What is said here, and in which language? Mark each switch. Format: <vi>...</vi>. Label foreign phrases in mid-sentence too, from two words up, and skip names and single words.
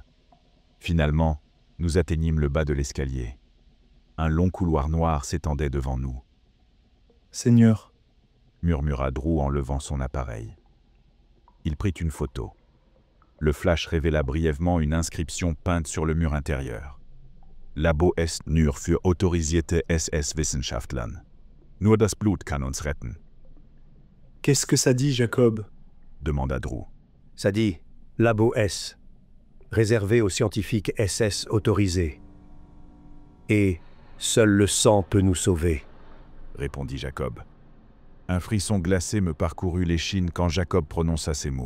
<fr>Finalement, nous atteignîmes le bas de l'escalier. Un long couloir noir s'étendait devant nous. « Seigneur, » murmura Drew en levant son appareil. Il prit une photo. Le flash révéla brièvement une inscription peinte sur le mur intérieur.</fr> <de>Labo ist nur für autorisierte SS-Wissenschaftlern. Nur das Blut kann uns retten.</de> <fr>qu'est-ce que ça dit, Jacob? Demanda Drew. Ça dit Labo S, réservé aux scientifiques SS autorisés. Et seul le sang peut nous sauver, Répondit Jacob. Un frisson glacé me parcourut l'échine quand Jacob prononça ces mots.</fr>